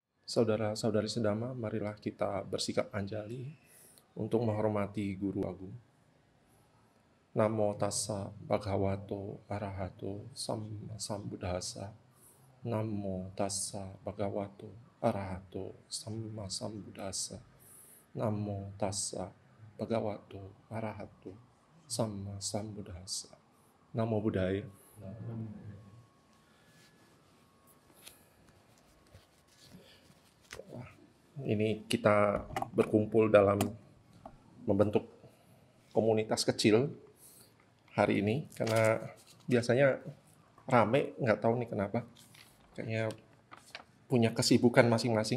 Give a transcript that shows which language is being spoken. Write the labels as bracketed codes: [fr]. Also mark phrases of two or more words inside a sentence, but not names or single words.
[id] Saudara-saudari sedama, marilah kita bersikap anjali untuk menghormati Guru Agung. [pi] Namo tassa bhagavato arahato sammasambuddhassa. Namo tassa bhagavato arahato sammasambuddhassa. Namo tassa bhagavato arahato sammasambuddhassa. Namo Buddhaya. [id] Ini kita berkumpul dalam membentuk komunitas kecil hari ini karena biasanya rame, nggak tahu nih kenapa, kayaknya punya kesibukan masing-masing.